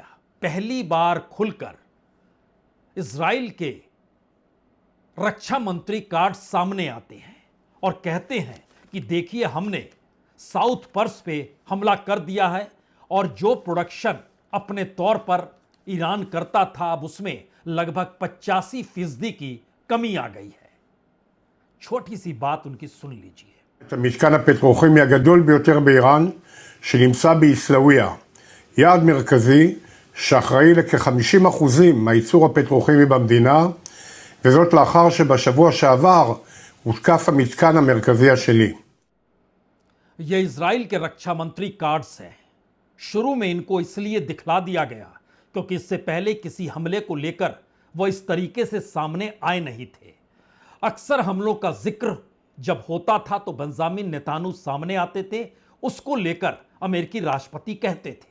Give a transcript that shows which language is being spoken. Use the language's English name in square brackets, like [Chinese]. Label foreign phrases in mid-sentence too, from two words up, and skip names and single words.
[Hindi] पहली बार खुलकर इजराइल के रक्षा मंत्री कार्ड सामने आते हैं और कहते हैं कि देखिए हमने साउथ पर्स पे हमला कर दिया है, और जो प्रोडक्शन अपने तौर पर ईरान करता था अब उसमें लगभग 85% की कमी आ गई है। छोटी सी बात उनकी सुन लीजिए। [Hebrew] המתקן הפטרוכימי הגדול ביותר באיראן שנמצא בעיסאוויה, יעד מרכזי שאחראי לכ-50% מהייצור הפטרוכימי במדינה, וזאת לאחר שבשבוע שעבר הותקף המתקן המרכזי השני. [Hindi] ये इजराइल के रक्षा मंत्री कार्ड्स हैं। शुरू में इनको इसलिए दिखला दिया गया क्योंकि इससे पहले किसी हमले को लेकर वह इस तरीके से सामने आए नहीं थे। अक्सर हमलों का जिक्र जब होता था तो बेंजामिन नेतान्याहू सामने आते थे, उसको लेकर अमेरिकी राष्ट्रपति कहते थे।